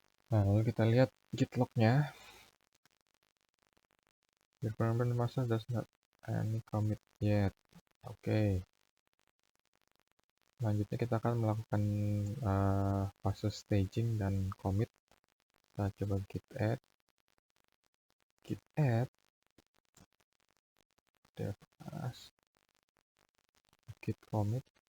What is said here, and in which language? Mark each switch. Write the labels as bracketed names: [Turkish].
[Indonesian] Nah, lalu kita lihat git log-nya. [English] Your current master does not any commit yet. [Indonesian] Oke. Selanjutnya kita akan melakukan fase staging dan commit. Kita coba git add devas git commit